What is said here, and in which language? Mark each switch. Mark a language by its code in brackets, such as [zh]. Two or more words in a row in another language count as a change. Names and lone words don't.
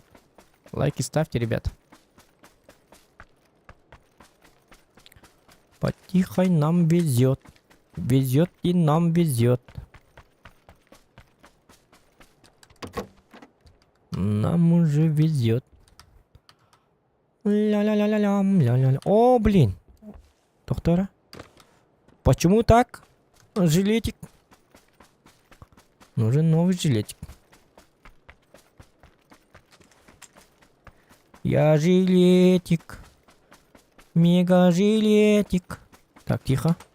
[ru] Лайки ставьте, ребят. Потихо нам везет. Везет и нам везет. Нам уже везет. Ля-ля-ля-ля-лям, ля-ля-ля. О, блин. Доктора. Почему так? Жилетик. Нужен новый жилетик. Я жилетик. Мега жилетик. Так, тихо.